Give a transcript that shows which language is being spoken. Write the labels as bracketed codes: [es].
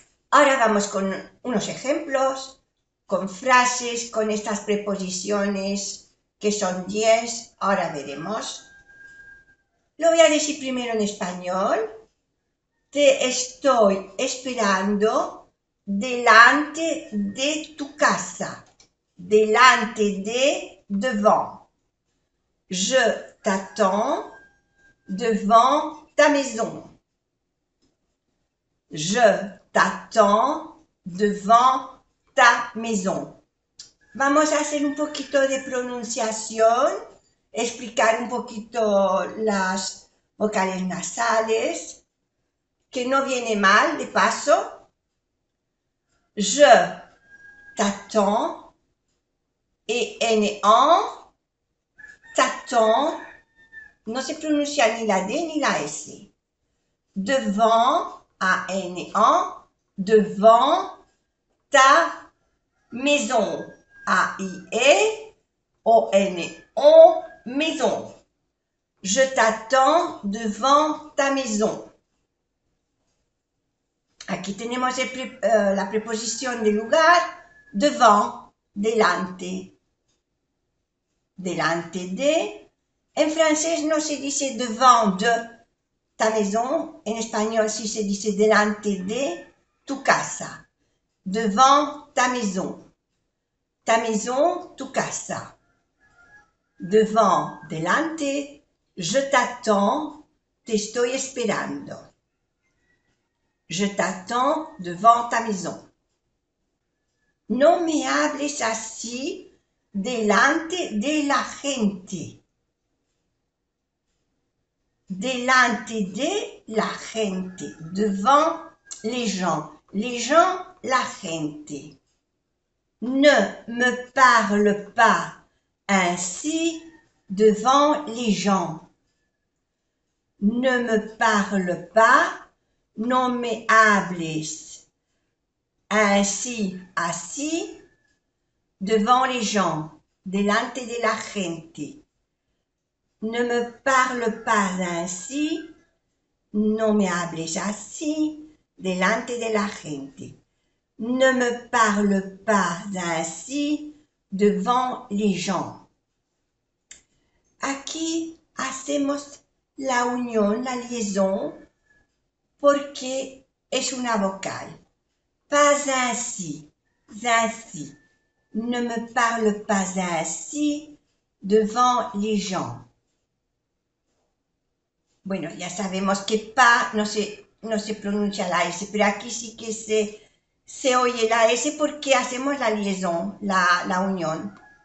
[es] Ahora vamos con unos ejemplos, con frases, con estas preposiciones que son 10, ahora veremos. Lo voy a decir primero en español. Te estoy esperando delante de tu casa. Delante de, devant. [fr] Je t'attends devant ta maison. Je t'attends devant ta maison. [es] Vamos a hacer un poquito de pronunciación, explicar un poquito las vocales nasales, que no viene mal de paso. [fr] Je t'attends [es] et N-en, t'attends, no se pronuncia ni la D ni la S. [fr] Devant, A-N-en, devant ta maison, A-I-E, O-N-O, maison. Je t'attends devant ta maison. [es] Aquí tenemos la preposición de lugar, devant, delante. Delante de. En francés no se dice devant de ta maison, en español sí se dice delante de tu casa. [fr] Devant ta maison. Ta maison, [es] tu casa. Devant, delante. [fr] Je t'attends, [es] te estoy esperando. [fr] Je t'attends devant ta maison. [es] No me hables así delante de la gente. Delante de la gente. [fr] Devant les gens. Les gens, [es] la gente. [fr] Ne me parle pas ainsi devant les gens. Ne me parle pas, [es] no me hables [fr] ainsi, así, devant les gens, [es] delante de la gente. [fr] Ne me parle pas ainsi, [es] no me hables así, delante de la gente. [fr] Ne me parle pas ainsi devant les gens. [es] Aquí hacemos la unión, la liaison, porque es una vocal. [fr] Pas ainsi, ainsi. Ne me parle pas ainsi devant les gens. [es] Bueno, ya sabemos que pas no se pronuncia la S, pero aquí sí que se oye la S porque hacemos la liaison, la unión.